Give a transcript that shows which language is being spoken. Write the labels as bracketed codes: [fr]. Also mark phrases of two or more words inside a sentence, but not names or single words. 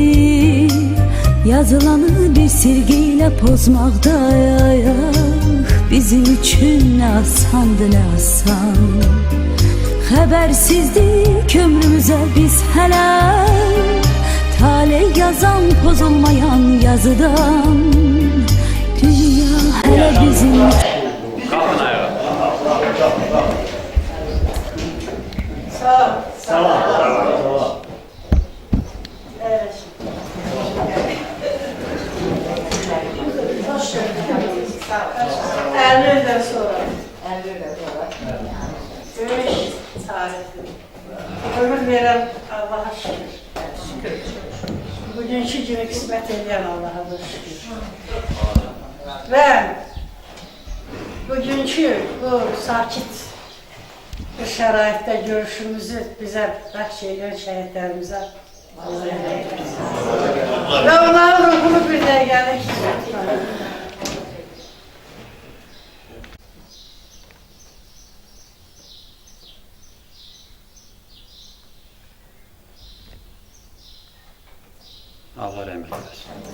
[az] Yazılanı bir silgi ilə pozmaqda bizim üçün nə asandı, nə asan. Xəbərsizdik ömrümüzə biz hələ, taley yazan pozulmayan yazıdan. Dünya hələ bizim [tr] Kalkın ayağa. Sağ ol. Sağ ol. Evet. Hoş geldin. Sağ ol. 50'den sonra. 50'den sonra. Görüş tarifi. Ömür veren Allah'a şükür. Şükür. Bugünkü gibi kısmet eden Allah'a da şükür. [az] Ben bugünkü bu sakit bu şəraitdə görüşümüzü bizə bəxş edən şəhidlərimizə Allah rəhmət eylesin. Və onların ruhunu bir dəqiqəlik. Allah rəhmət eləsin.